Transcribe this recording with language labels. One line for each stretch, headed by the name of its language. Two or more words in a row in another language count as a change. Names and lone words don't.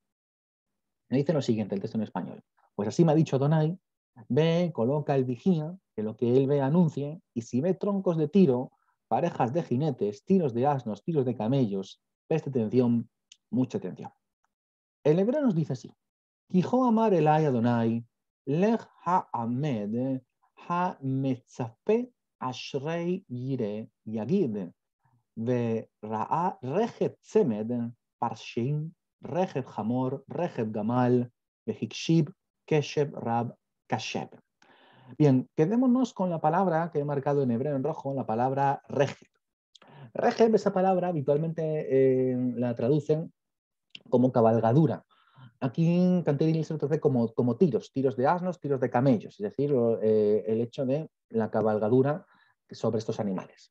Spanish: Me dice lo siguiente, el texto en español. Pues así me ha dicho Adonai, ve, coloca el vigía, que lo que él ve anuncie, y si ve troncos de tiro, parejas de jinetes, tiros de asnos, tiros de camellos, preste atención, mucha atención. El hebreo nos dice así,
Hebrew: כי כה אמר אלי אדני לך העמד המצפה אשר יראה יגיד וראה רכב צמד פרשים רכב חמור רכב גמל והקשיב קשב רב קשב.
Spanish: Bien, quedémonos con la palabra que he marcado en hebreo en rojo, la palabra regeb. Regeb, esa palabra habitualmente la traducen como cabalgadura. Aquí en Canterbury se lo traduce como tiros, tiros de asnos, tiros de camellos, es decir, el hecho de la cabalgadura sobre estos animales.